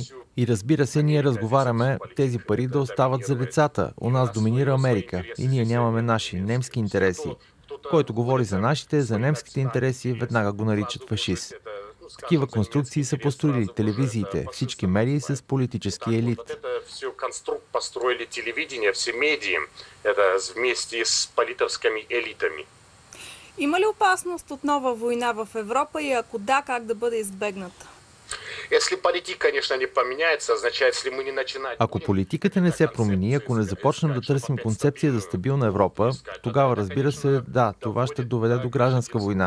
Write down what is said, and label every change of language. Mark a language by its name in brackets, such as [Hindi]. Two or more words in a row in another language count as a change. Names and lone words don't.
[Bulgarian] И разбира се, ние разговаряме тези пари да остават за децата. У нас доминира Америка и ние нямаме наши немски интереси. Който говори за нашите, за немските интереси, веднага го наричат фашист. Такива конструкции са построили телевизиите, всички медии с политически елит. [Russian] Построили телевидение, все медии, это вместе с политическими елитами. [Bulgarian] Има ли опасност от нова война в Европа и ако да, как да бъде избегната? Ако политиката не се промени, ако не започнем да търсим концепция за стабилна Европа, тогава, разбира се, да, това ще доведе до гражданска война.